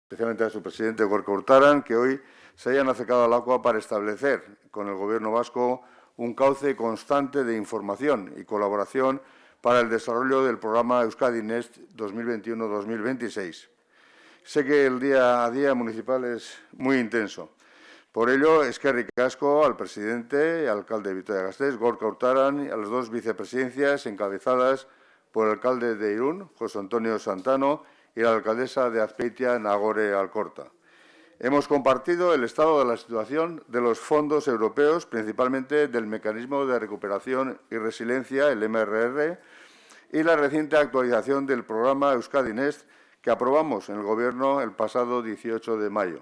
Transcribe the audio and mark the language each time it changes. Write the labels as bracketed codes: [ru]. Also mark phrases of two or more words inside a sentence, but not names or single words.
[es] especialmente a su presidente, Gorka Urtaran, que hoy se hayan acercado al ACUA para establecer con el Gobierno vasco un cauce constante de información y colaboración para el desarrollo del programa Euskadi Next 2021-2026. Sé que el día a día municipal es muy intenso. Por ello, [eu] eskerrik asko [es] al presidente y alcalde de Vitoria-Gasteiz, Gorka Urtaran, y a las dos vicepresidencias encabezadas por el alcalde de Irún, José Antonio Santano, y la alcaldesa de Azpeitia, Nagore Alcorta. Hemos compartido el estado de la situación de los fondos europeos, principalmente del Mecanismo de Recuperación y Resiliencia, el MRR, y la reciente actualización del programa Euskadi Next, que aprobamos en el Gobierno el pasado 18 de mayo.